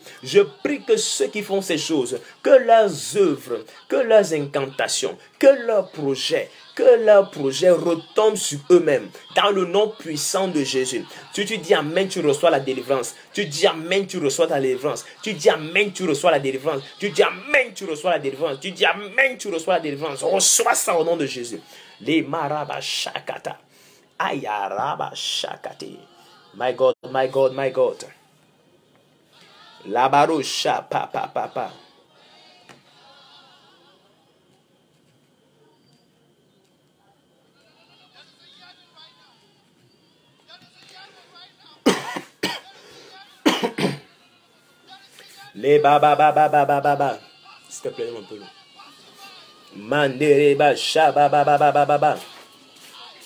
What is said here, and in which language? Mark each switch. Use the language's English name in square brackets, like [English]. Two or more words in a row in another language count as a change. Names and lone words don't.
[French] Je prie que ceux qui font ces choses, que leurs œuvres, que leurs incantations, que leurs projets retombent sur eux-mêmes dans le nom puissant de Jésus. Tu dis amen, tu reçois la délivrance. Tu dis amen, tu reçois la délivrance. Tu dis amen, tu reçois la délivrance. Tu dis amen, tu reçois la délivrance. Tu dis amen, tu reçois la délivrance. Reçois ça au nom de Jésus. Les marabas shakata. Ayaraba shakati. [English] My God. Labarusha pa. Les baba. [French] S'il te plaît, mon peu. Mandereba sha ba.